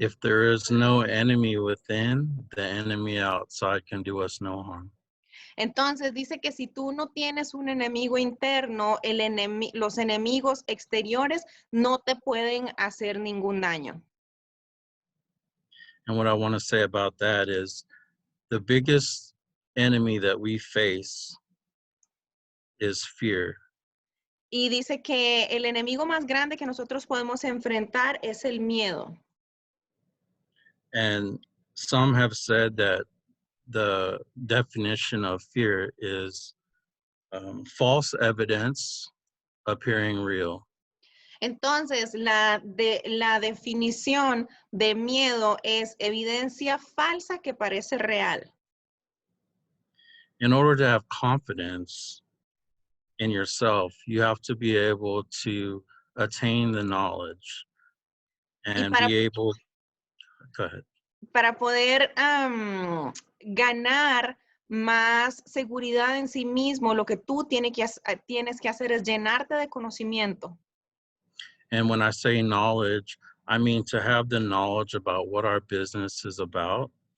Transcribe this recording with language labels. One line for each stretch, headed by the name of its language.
English: If there is no enemy within, the enemy outside can do us no harm.
Spanish: Entonces dice que si tú no tienes un enemigo interno, los enemigos exteriores no te pueden hacer ningún daño.
English: And what I want to say about that is the biggest enemy that we face is fear.
Spanish: Y dice que el enemigo más grande que nosotros podemos enfrentar es el miedo.
English: And some have said that the definition of fear is false evidence appearing real.
Spanish: Entonces, la definición de miedo es evidencia falsa que parece real.
English: In order to have confidence in yourself, you have to be able to attain the knowledge
Spanish: Y
English: and be able, go ahead.
Spanish: para poder ganar más seguridad en sí mismo, lo que tú tienes que hacer es llenarte de conocimiento.
English: And when I say knowledge, I mean to have the knowledge about what our business is about.